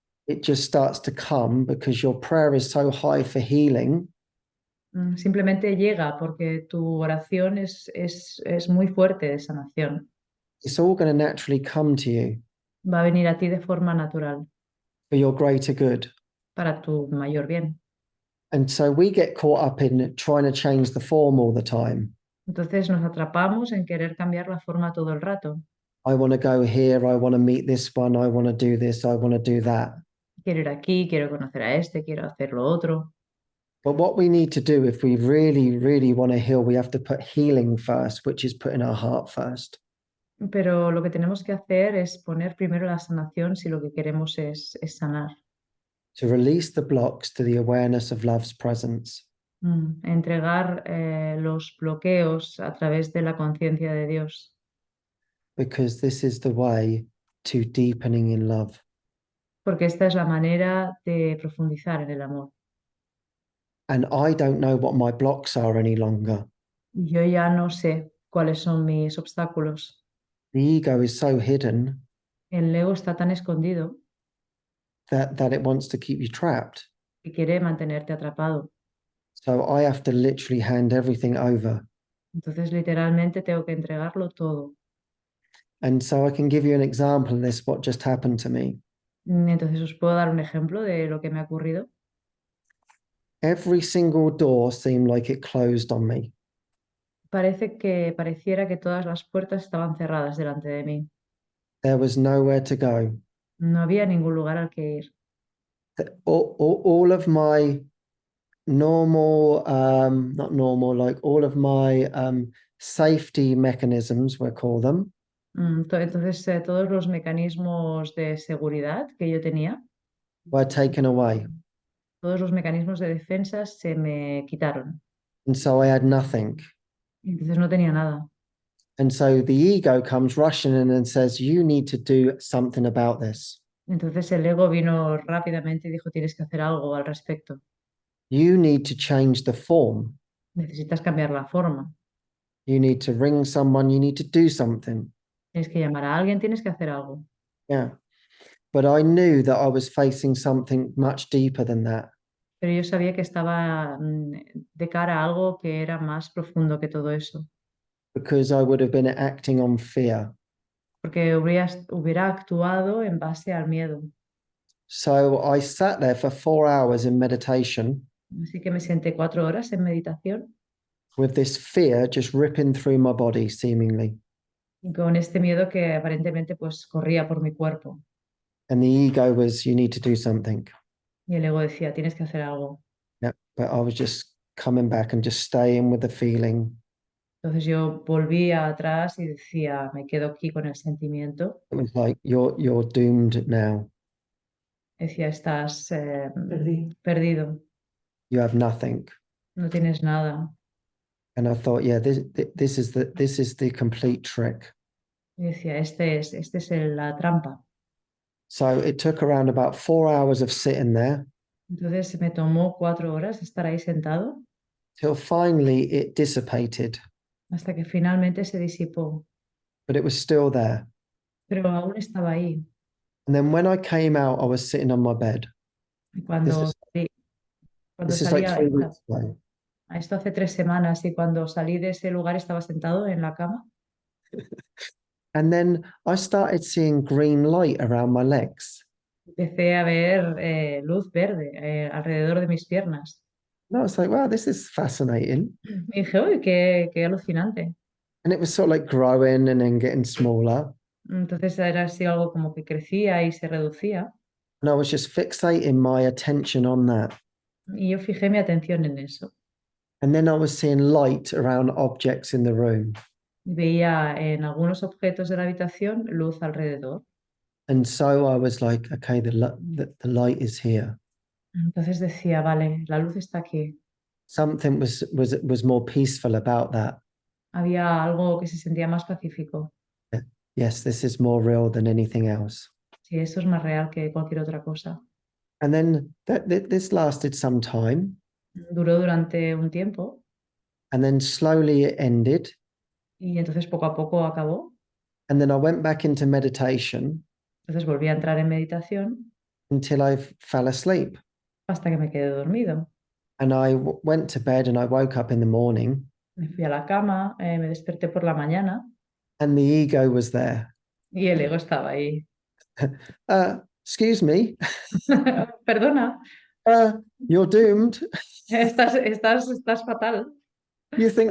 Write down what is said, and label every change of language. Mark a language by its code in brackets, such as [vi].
[en] It just starts to come because your prayer is so high for healing [es] Simplemente llega porque tu oración es muy fuerte de sanación. [en] It's all going to naturally come to you [es] va a venir a ti de forma natural, [en] for your greater good. [es] para tu mayor bien. [en] And so we get caught up in trying to change the form all the time. [es] Entonces nos atrapamos en querer cambiar la forma todo el rato. [en] I want to go here. I want to meet this one. I want to do this. I want to do that. [es] Quiero ir aquí, quiero conocer a este, quiero hacer lo otro. [en] But what we need to do if we really, really want to heal, we have to put healing first, which is putting our heart first. [es] Pero lo que tenemos que hacer es poner primero la sanación si lo que queremos es sanar. [en] To release the blocks to the awareness of love's presence. [es] Entregar los bloqueos a través de la conciencia de Dios, [en] Because this is the way to deepening in love. [es] porque esta es la manera de profundizar en el amor. [en] And I don't know what my blocks are any longer. [es] Y yo ya no sé cuáles son mis obstáculos. [en] The ego is so hidden [es] El ego está tan escondido [en] that it wants to keep you trapped. [es] que quiere mantenerte atrapado. [en] So I have to literally hand everything over. [es] Entonces, literalmente tengo que entregarlo todo. [en] And so I can give you an example of this, what just happened to me. [es] Entonces, os puedo dar un ejemplo de lo que me ha ocurrido. [en] Every single door seemed like it closed on me. [es] Pareciera que todas las puertas estaban cerradas delante de mí. [en] There was nowhere to go. [es] No había ningún lugar al que ir. [en] All of my normal, not normal, like all of my safety mechanisms, we'll call them, [es] Entonces, todos los mecanismos de seguridad que yo tenía, [en] were taken away. [es] todos los mecanismos de defensa se me quitaron. [en] And so I had nothing. [es] Entonces no tenía nada. [en] And so the ego comes rushing in and says, you need to do something about this. [es] Entonces el ego vino rápidamente y dijo, tienes que hacer algo al respecto. [en] You need to change the form. [es] Necesitas cambiar la forma. [en] You need to ring someone. You need to do something. [es] Tienes que llamar a alguien, tienes que hacer algo. Yeah. [en] But I knew that I was facing something much deeper than that. [es] Pero yo sabía que estaba de cara a algo que era más profundo que todo eso. [en] Because I would have been acting on fear. [es] Porque hubiera actuado en base al miedo. [en] So I sat there for 4 hours in meditation [es] Así que me senté 4 horas en meditación [en] with this fear just ripping through my body, seemingly. [es] y con este miedo que aparentemente pues corría por mi cuerpo. [en] And the ego was, you need to do something. [es] Y el ego decía, tienes que hacer algo. Yeah. [en] But I was just coming back and just staying with the feeling. [es] Entonces yo volvía atrás y decía, me quedo aquí con el sentimiento. [en] It was like, you're doomed now. [es] Decía, estás Perdido. perdido, [en] You have nothing. [es] no tienes nada. [en] And I thought, yeah, this is the complete trick. [es] Y decía, este es la trampa. [en] So it took around about 4 hours of sitting there [es] Entonces me tomó 4 horas estar ahí sentado [en] till finally it dissipated, [es] hasta que finalmente se disipó, [en] but it was still there. [es] pero aún estaba ahí. [en] And then when I came out, I was sitting on my bed. [es] Y cuando [en] This is like [es] salía, [en] 3 weeks ago. [es] esto hace 3 semanas, y cuando salí de ese lugar estaba sentado en la cama. [en] And then I started seeing green light around my legs. [es] Empecé a ver luz verde alrededor de mis piernas. [en] And I was like, wow, this is fascinating. [es] Y dije, uy, qué alucinante. [en] And it was sort of like growing and then getting smaller. [es] Entonces era así algo como que crecía y se reducía. [en] And I was just fixating my attention on that. [es] Y yo fijé mi atención en eso. [en] And then I was seeing light around objects in the room. [es] Y veía en algunos objetos de la habitación luz alrededor. [en] And so I was like, okay, the light is here. [es] Entonces decía, vale, la luz está aquí. [en] Something was more peaceful about that. [es] Había algo que se sentía más pacífico. [en] Yes, this is more real than anything else. [es] Sí, eso es más real que cualquier otra cosa. [en] And then this lasted some time. [es] Duró durante un tiempo [en] And then slowly it ended. [es] y entonces poco a poco acabó. [en] And then I went back into meditation [es] Entonces volví a entrar en meditación [en] until I fell asleep. [es] hasta que me quedé dormido. [en] And I went to bed and I woke up in the morning [es] Me fui a la cama, me desperté por la mañana [en] and the ego was there. [es] Y el ego estaba ahí. [en] Excuse me, [es] Perdona, [en] you're doomed. [es] estás fatal. [en] You think